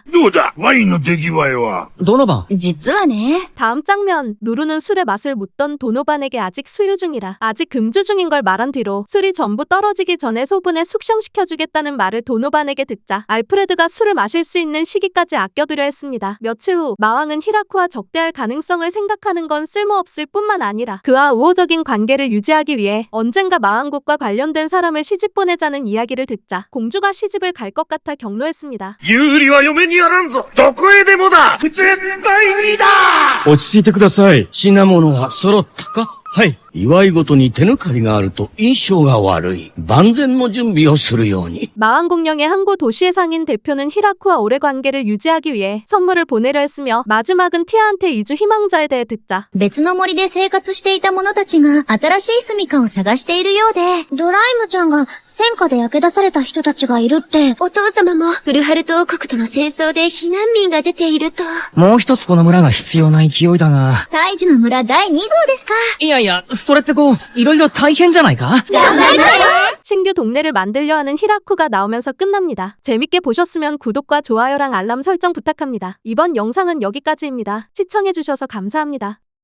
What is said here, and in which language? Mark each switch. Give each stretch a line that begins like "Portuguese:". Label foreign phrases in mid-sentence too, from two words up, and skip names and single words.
Japanese: どうだワインの出来栄えは。どの番？実はね。
Korean: 다음 장면 루루는 술의 맛을 묻던 도노반에게 아직 수유 중이라 아직 금주 중인 걸 말한 뒤로 술이 전부 떨어지기 전에 소분해 숙성시켜주겠다는 말을 도노반에게 듣자 알프레드가 술을 마실 수 있는 시기까지 아껴두려 했습니다. 며칠 후 마왕은 히라쿠와 적대할 가능성을 생각하는 건 쓸모없을 뿐만 아니라 그와 우호적인 관계를 유지하기 위해 언젠가 마왕국과 관련된 사람을 시집 보내자는 이야기를 듣자 공주가 시집을 갈 것 같아 격노했습니다.
Japanese: 有利は嫁にやらんぞどこへでもだ絶対にだ落ち着いてください。品物は揃ったか？はい。祝い事に手抜かりがあると印象が悪い。万全の準備をするように。
Korean: 마왕공령의 항구 도시의 상인 대표는 히라쿠와 오래 관계를 유지하기 위해 선물을 보내려 했으며 마지막은 티아한테 이주 희망자에 대해 듣자
Japanese: 別の森で生活していた者たちが新しい住処を探しているようで、ドライムちゃんが戦火で焼け出された人たちがいるって、お父様もフルハルト王国との戦争で避難民が出ていると。もう一つこの村が必要な勢いだが。大樹の村第2号ですか。いやいや、それってこう、いろいろ大変じゃないか？
Korean: 신규 동네를 만들려 하는 히라쿠가 나오면서 끝납니다. 재밌게 보셨으면 구독과 좋아요랑 알람 설정 부탁합니다. 이번 영상은 여기까지입니다. 시청해주셔서 감사합니다.